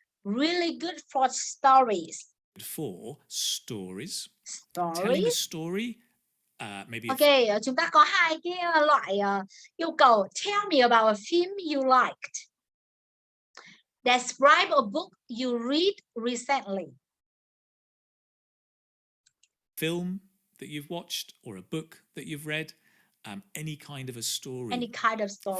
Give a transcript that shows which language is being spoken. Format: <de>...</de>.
<en>Really good for stories. For stories. Stories. Telling a story. Maybe.</en> <vi>Okay, chúng ta có hai cái loại yêu cầu.</vi> <en>Tell me about a film you liked. Describe a book you read recently. Film that you've watched, or a book that you've read, any kind of a story. Any kind of story.</en>